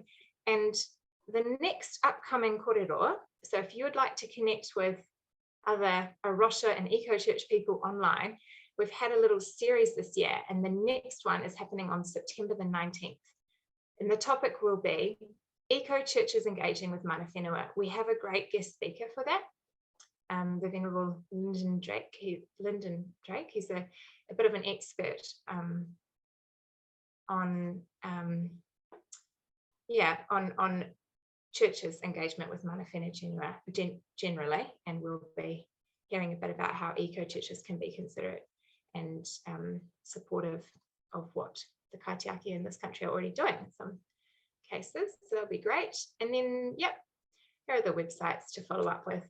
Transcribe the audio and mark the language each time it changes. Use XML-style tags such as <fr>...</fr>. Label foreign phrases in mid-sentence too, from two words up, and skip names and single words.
<en>And the next upcoming korero, so if you would like to connect with other Arosha and EcoChurch people online, we've had a little series this year, and the next one is happening on September the 19th. And the topic will be EcoChurches engaging with</en> <mi>mana whenua.</mi> <en>We have a great guest speaker for that, the Venerable Lyndon Drake. He's a bit of an expert on churches' engagement with</en> <mi>mana whenua</mi> <en>generally, and we'll be hearing a bit about how eco-churches can be considerate and supportive of what the kaitiaki in this country are already doing in some cases. So that'll be great. And then, yep, here are the websites to follow up with.</en>